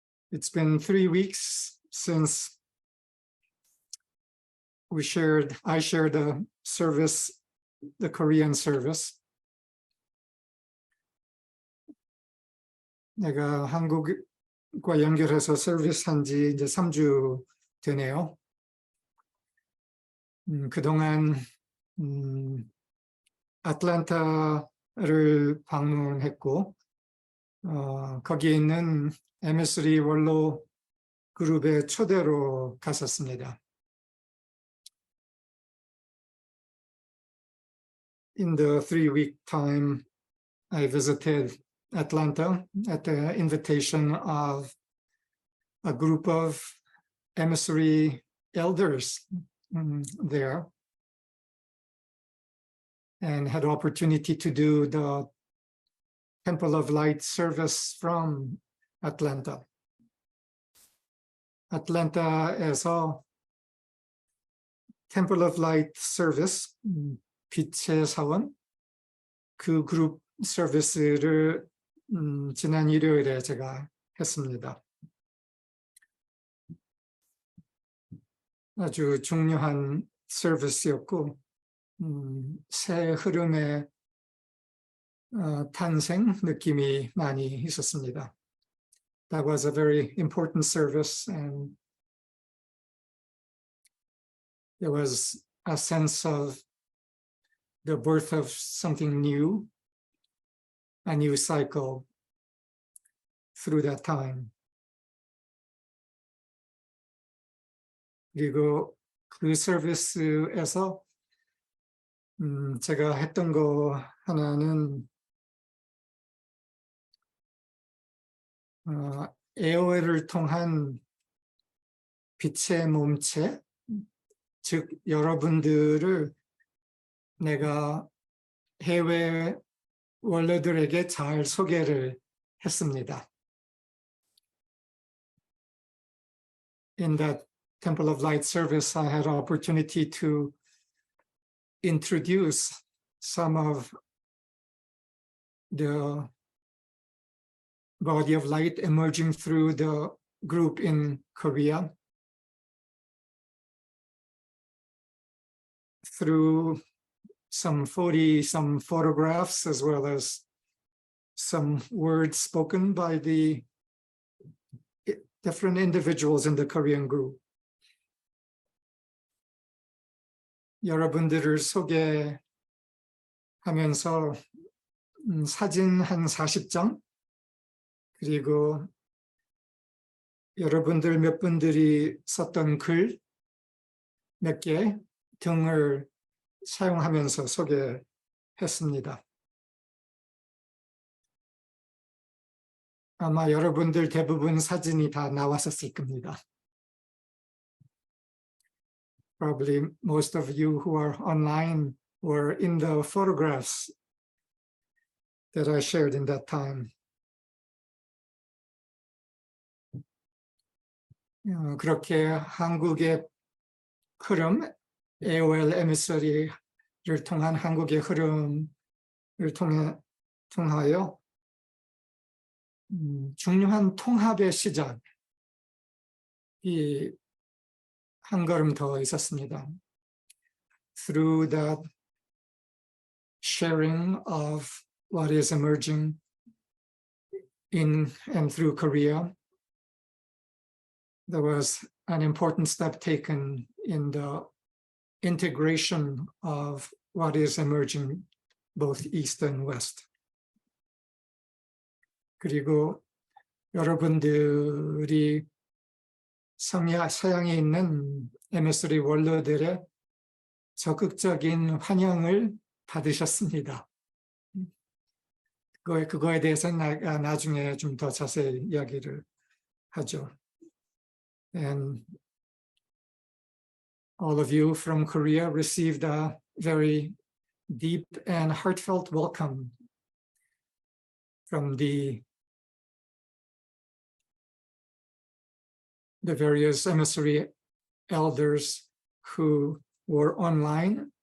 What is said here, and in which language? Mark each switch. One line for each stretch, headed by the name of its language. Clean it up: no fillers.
English: It's been 3 weeks since I shared the service, the Korean service.
Korean: 내가 한국과 연결해서 서비스 한지 이제 3주 되네요. 그동안 아틀란타를 방문했고 거기에 있는 MS3 원로 그룹의 초대로 갔었습니다.
English: In the 3-week time, I visited Atlanta at the invitation of a group of MS3 elders there, and had opportunity to do the Temple of Light service from Atlanta.
Korean: 아틀란타에서 Temple of Light service, 빛의 사원, 그 그룹 서비스를 지난 일요일에 제가 했습니다. 아주 중요한 서비스였고 새 흐름의 탄생 느낌이 많이 있었습니다.
English: That was a very important service, and there was a sense of the birth of something new, a new cycle through that time.
Korean: 그리고 그 서비스에서 제가 했던 거 하나는 AOL을 통한 빛의 몸체, 즉 여러분들을 내가 해외 원로들에게 잘 소개를 했습니다.
English: In that Temple of Light service, I had opportunity to introduce some of the body of light emerging through the group in Korea through some photographs, as well as some words spoken by the different individuals in the Korean group.
Korean: 여러분들을 소개하면서 사진 한 40장, 그리고 여러분들 몇 분들이 썼던 글 몇 개 등을 사용하면서 소개했습니다. 아마 여러분들 대부분 사진이 다 나왔었을 겁니다.
English: Probably most of you who are online were in the photographs that I shared in that time.
Korean: 그렇게 한국의 흐름, AOL MS3를 통한 한국의 흐름을 통하여 중요한 통합의 시작이 한 걸음 더 있었습니다.
English: Through that sharing of what is emerging in and through Korea, there was an important step taken in the integration of what is emerging both East and West.
Korean: 그리고 여러분들이 서양에 있는 MS3 원로들의 적극적인 환영을 받으셨습니다. 그거에 대해서는 나중에 좀 더 자세히 이야기를 하죠.
English: And all of you from Korea received a very deep and heartfelt welcome from the various emissary elders who were online